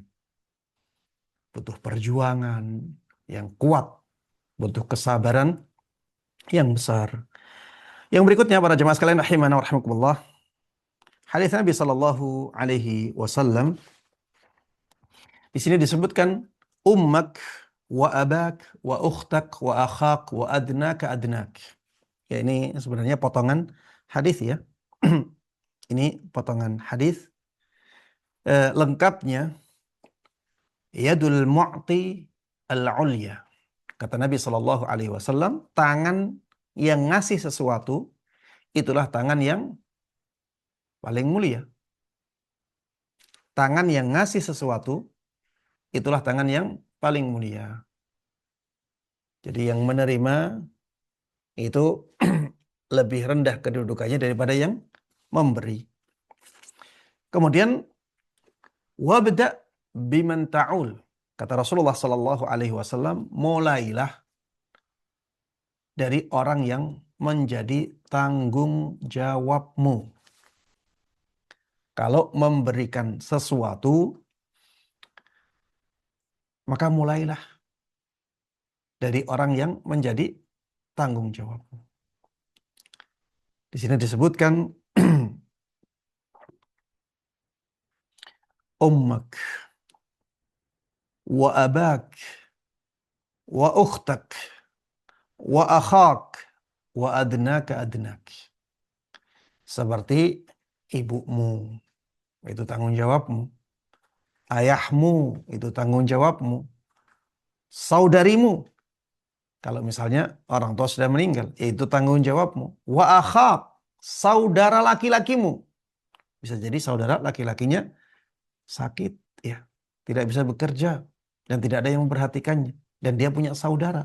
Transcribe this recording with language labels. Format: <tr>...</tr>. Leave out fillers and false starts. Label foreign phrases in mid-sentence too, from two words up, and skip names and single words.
<id>Butuh perjuangan yang kuat, butuh kesabaran yang besar. Yang berikutnya para jemaah sekalian</id> <ar>رحمنا ورحمكم الله.</ar> <id>Hadis Nabi</id> <ar>صلى الله عليه وسلم</ar> <id>di sini disebutkan</id> <ar>أمك وأباك وأختك وأخاك وأدناك أدناك.</ar> <id>Ya, ini sebenarnya potongan hadis ya. Ini potongan hadis.</id> <ar>Lengkapnya يد المعطي العليا.</ar> <id>Kata Nabi</id> <ar>صلى الله عليه وسلم,</ar> <id>tangan yang ngasih sesuatu itulah tangan yang paling mulia. Tangan yang ngasih sesuatu itulah tangan yang paling mulia. Jadi yang menerima itu lebih rendah kedudukannya daripada yang memberi.</id> <ar>Kemudian وابدأ بمن تعول.</ar> <id>Kata Rasulullah</id> <ar>صلى الله عليه وسلم,</ar> <id>mulailah dari orang yang menjadi tanggung jawabmu. Kalau memberikan sesuatu, maka mulailah dari orang yang menjadi tanggung jawabmu. Di sini disebutkan</id> <ar>أمك وأباك وأختك وأخاك وأدناك أدناك.</ar> <id>Seperti ibumu, itu tanggung jawabmu. Ayahmu, itu tanggung jawabmu. Saudarimu, kalau misalnya orang tua sudah meninggal, itu tanggung jawabmu.</id> <ar>وأخاك,</ar> <id>saudara laki-lakimu. Bisa jadi saudara laki-lakinya sakit, ya, tidak bisa bekerja dan tidak ada yang memperhatikannya, dan dia punya saudara.</id>